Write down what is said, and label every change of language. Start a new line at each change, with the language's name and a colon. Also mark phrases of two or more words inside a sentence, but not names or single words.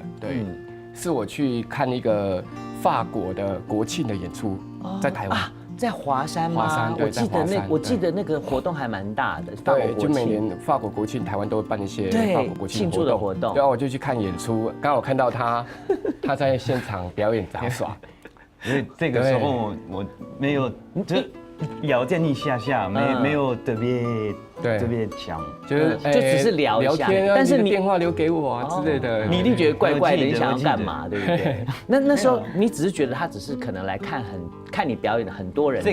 Chinese: 對，是我去看一個法國的國慶的演出，在台灣。在華山嗎？我記得那個活動還蠻大的。對，就每年法國國慶，台灣都會辦一些法國國慶慶祝的活動。然後我就去看演出，剛好看到他在現場表演雜耍。因為這個時候我沒有， 聊天一下下，没有特别强，就是就只是聊一下天啊，但是你你的电话留给我啊之类的。你一定觉得怪怪的，我记得你想要干嘛，对不对？那时候你只是觉得他只是可能来看你表演的很多人的